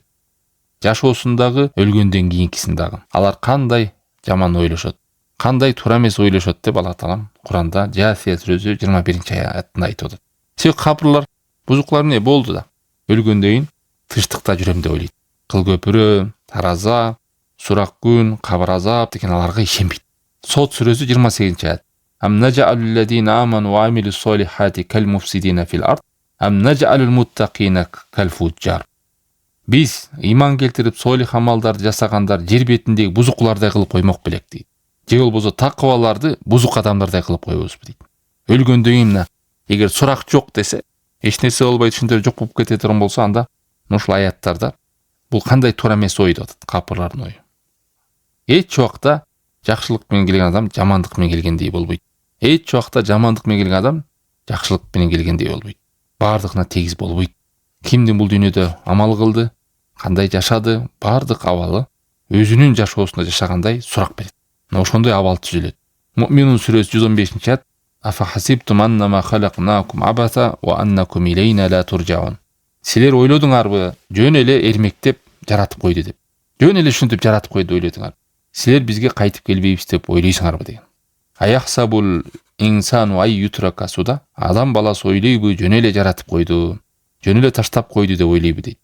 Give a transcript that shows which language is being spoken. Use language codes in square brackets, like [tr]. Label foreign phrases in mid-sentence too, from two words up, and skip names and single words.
[ky] Жашоосундагы, өлгөндөн кийинкисин дагы. Алар кандай жаман ойлошот, кандай туура эмес ойлошот деп Аллах Таалам Куранда Жасия сүрөсү 21-аятында айтып атат. Себеби капырлар, бузуклар эмне болду да? Өлгөндөн кийин тынчтыкта жүрөм деп ойлойт. Кыл көпүрө, тараза, сурак күн, кабыр азап деген аларга ишенбейт. Сот сүрөсү 28-аят: [ar] "أم نجعل الذين آمنوا وعملوا الصالحات كالمفسدين في الأرض أم نجعل المتقين كالفجار." [ky] Биз ыйман келтирип, сойлих амалдарды жасагандар жер бетиндеги бузуклардай кылып коймок белек дейт. Же болбосо такыбаларды бузук адамдардай кылып коебузбу дейт. Өлгөндөн кийин эгер сурак жок десе, эч нерсе болбой түшүндөрү жок болуп кете турган болсо, анда ушул аяттарда бул кандай туура эмес ой деп атат, капырлардын ою. Эч убакта жакшылык менен келген адам жамандык менен келгендей болбойт. Эч убакта жамандык менен келген адам жакшылык менен келгендей болбойт. Бардыгына тегиз болбойт. Кимдин бул дүйнөдө амал кылды, кандай жашады, бардык абалы өзүнүн жашоосунда жашагандай сурак берет. Мына ошондой абал түзүлөт. Муъминун сүрөсү 115-аят: [ar] "أفحسبتم أنما خلقناكم عبثا وأنكم إلينا لا ترجعون." [ky] Силер ойлодуңарбы, жөн эле эрмектеп жаратып койду деп. Жөн эле ушинтип жаратып койду ойлодуңар. Силер бизге кайтып келбейбиз деп ойлойсуңарбы деген. [ar] أيحسب الإنسان أن يترك سدى. [ky] Адам баласы ойлойбу, жөн эле жаратып койду, жөн эле таштап койду деп ойлойбу дейт.